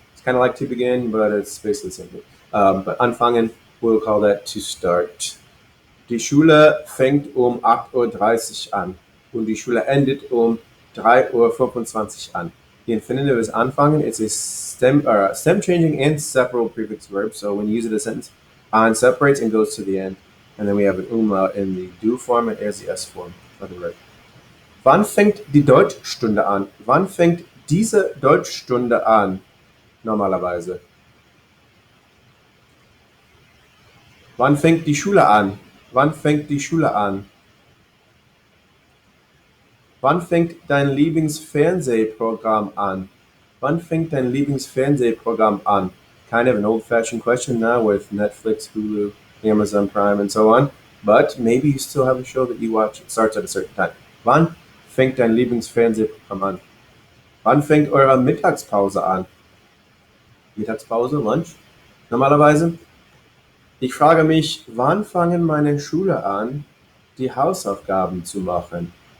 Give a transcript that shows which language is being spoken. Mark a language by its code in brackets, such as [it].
[en] It's kind of like to begin, but it's basically simple. But anfangen, we'll call that to start. [de] Die Schule fängt um 8:30 Uhr an. und die Schule endet um 3:25 Uhr an. [en] The infinitive is anfangen. It's a stem changing and separable prefix verb. So when you use it in a sentence, an separates and goes to the end. And then we have an umlaut in the do form and as the S form of the verb. [de] Wann fängt die Deutschstunde an? Wann fängt diese Deutschstunde an? Normalerweise. Wann fängt die Schule an? Wann fängt die Schule an? Wann fängt dein Lieblingsfernsehprogramm an? Wann fängt dein Lieblingsfernsehprogramm an? [en] Kind of an old-fashioned question now with Netflix, Hulu, Amazon Prime, and so on. But maybe you still have a show that you watch. It starts at a certain time. [de] Wann fängt dein Lieblingsfernsehprogramm an? Wann fängt eure Mittagspause an? Mittagspause, Lunch, normalerweise. Ich frage mich, wann fangen meine Schüler an, die Hausaufgaben zu machen?